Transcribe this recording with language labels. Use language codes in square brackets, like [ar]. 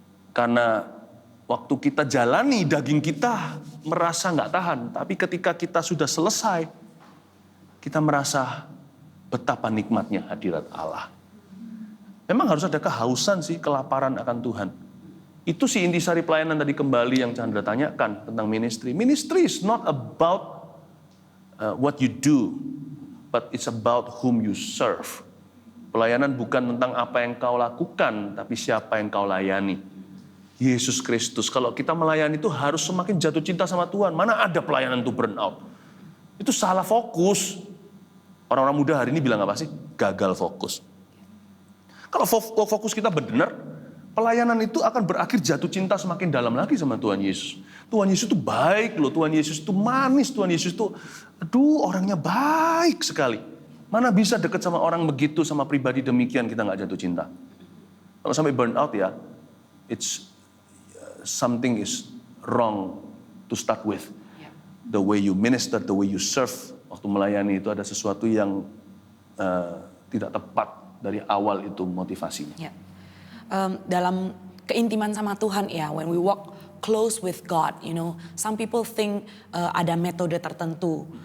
[id] Karena waktu kita jalani, daging kita merasa nggak tahan. Tapi ketika kita sudah selesai, kita merasa betapa nikmatnya hadirat Allah. Memang harus ada kehausan sih, kelaparan akan Tuhan. Itu si intisari pelayanan tadi kembali yang Chandra tanyakan tentang ministry. [en] Ministry is not about what you do, but it's about whom you serve. [id] Pelayanan bukan tentang apa yang kau lakukan, tapi siapa yang kau layani. Yesus Kristus. Kalau kita melayani itu harus semakin jatuh cinta sama Tuhan. Mana ada pelayanan itu burn out. Itu salah fokus. Orang-orang muda hari ini bilang apa sih? Gagal fokus. Kalau fokus kita benar, pelayanan itu akan berakhir jatuh cinta semakin dalam lagi sama Tuhan Yesus. Tuhan Yesus itu baik loh, Tuhan Yesus itu manis, Tuhan Yesus itu, orangnya baik sekali. Mana bisa dekat sama orang begitu, sama pribadi demikian kita nggak jatuh cinta. Kalau sampai burn out ya, [en] something is wrong to start with. The way you minister, the way you serve, [id] waktu melayani itu ada sesuatu yang tidak tepat dari awal itu motivasinya. Ya. Dalam keintiman sama Tuhan ya, [en] when we walk close with God, some people think [id] ada metode tertentu.